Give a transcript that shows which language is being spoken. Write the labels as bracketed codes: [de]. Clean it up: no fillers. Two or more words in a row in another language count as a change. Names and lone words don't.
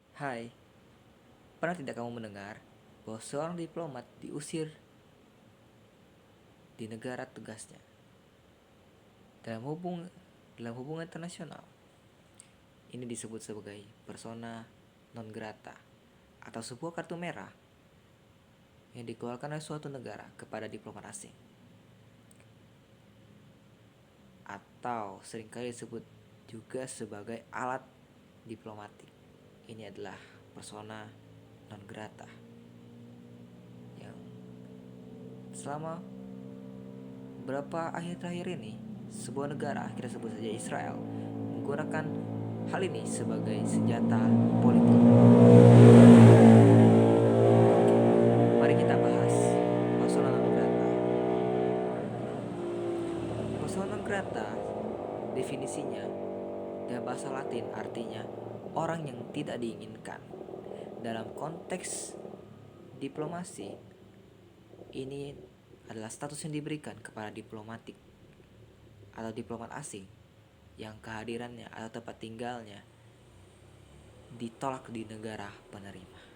[id] Hai, pernah tidak kamu mendengar bahwa seorang diplomat diusir di negara tugasnya dalam hubungan internasional? Ini disebut sebagai [la] persona non grata [id] atau sebuah kartu merah yang dikeluarkan oleh suatu negara kepada diplomat asing, atau seringkali disebut juga sebagai alat diplomatik. Ini adalah [la] persona non grata [id] yang selama beberapa akhir terakhir ini sebuah negara, kita sebut saja Israel, menggunakan hal ini sebagai senjata politik. Mari kita bahas [la] persona non grata. Persona non grata [id] definisinya dalam bahasa Latin artinya orang yang tidak diinginkan. Dalam konteks diplomasi, ini adalah status yang diberikan kepada diplomatik atau diplomat asing yang kehadirannya atau tempat tinggalnya ditolak di negara penerima.